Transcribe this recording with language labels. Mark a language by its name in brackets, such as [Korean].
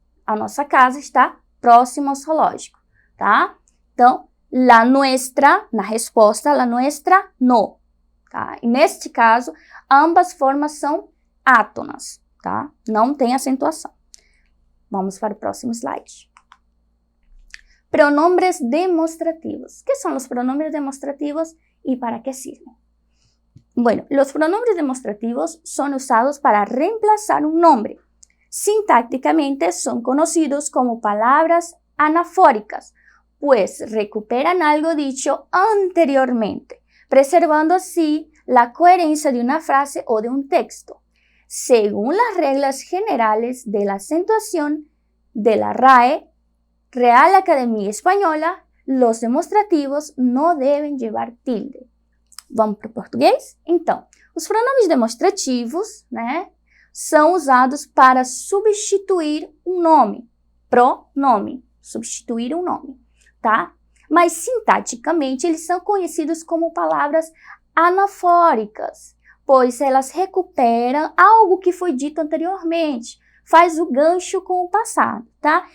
[Portuguese] A nossa casa está próxima ao zoológico, tá? Então, [Spanish] la nuestra, [Portuguese] na resposta, la nuestra, no. Tá? E neste caso, ambas formas são átonas, tá? Não tem acentuação. Vamos para o próximo slide. [Spanish] Pronombres demostrativos. ¿Qué son los pronombres demostrativos y para qué sirven? Bueno, los pronombres demostrativos son usados para reemplazar un nombre. Sintácticamente son conocidos como palabras anafóricas, pues recuperan algo dicho anteriormente, preservando así la coherencia de una frase o de un texto. Según las reglas generales de la acentuación de la RAE, Real Academia Española, los demonstrativos [Portuguese] não devem [Spanish] llevar tilde. [Portuguese] Vamos para o português? Então, os pronomes demonstrativos, né, são usados para substituir um nome. Pronome, substituir um nome, tá? Mas sintaticamente eles são conhecidos como palavras anafóricas, pois elas recuperam algo que foi dito anteriormente, faz o gancho com o passado, tá?